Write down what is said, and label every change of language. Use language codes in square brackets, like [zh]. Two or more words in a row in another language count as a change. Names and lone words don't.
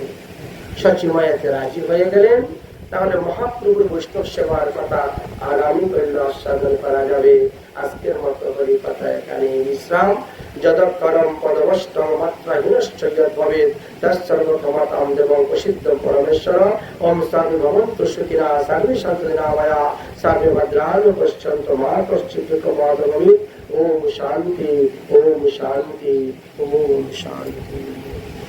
[bn] সচিমায়াতে রাজি হয়ে গেলেন। তাহলে মহাপ্রভুর বৈষ্ণব সেবার কথা আগামী কল্য আস্বাদন করা যাবে। আজকের মতো হরি কথা এখানে বিশ্রাম। [sa] যদকরম পদবষ্টম মাত্রাহীনশ্চ যদ্ভবেৎ তৎসর্বক্ষমতাং দেবং প্রসিদ্ধং পরমেশ্বর। ওম সর্বে ভবন্তু সুখিনঃ সর্বে সন্তু নিরাময়া সর্বে ভদ্রাণি পশ্যন্তু মা কশ্চিৎ দুঃখভাগ্ ভবেৎ। ওম শান্তি, ওম শান্তি, ওম শান্তি।